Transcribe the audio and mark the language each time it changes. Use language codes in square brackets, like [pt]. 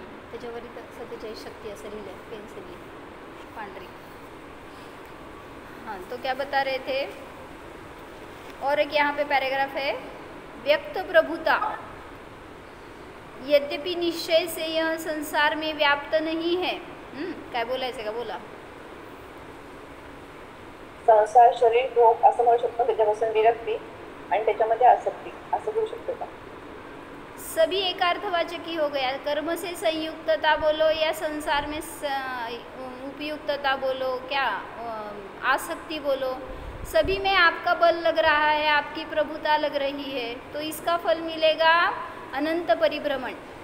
[mr] त्याच्यावर इथं 47 शक्ति असं लिहिलं आहे पेन्सिल पांढरी. [hi] हाँ, तो क्या बता रहे थे. और एक यहाँ पे पैराग्राफ है, व्यक्त प्रभुता यद्यपि निश्चय से यह संसार में व्याप्त नहीं है. [mr] काय बोलायचं का बोला. संसार शरीर भोग असं म्हणू शकतो, त्याच्यापासून विरक्ती आणि त्याच्यामध्ये आसक्ती असं घेऊ शकतो का. [hi] सभी एकार्थवाचक ही हो गया. कर्म से संयुक्तता बोलो या संसार में उपयुक्तता बोलो, क्या आसक्ति बोलो, सभी में आपका बल लग रहा है, आपकी प्रभुता लग रही है, तो इसका फल मिलेगा अनंत परिभ्रमण.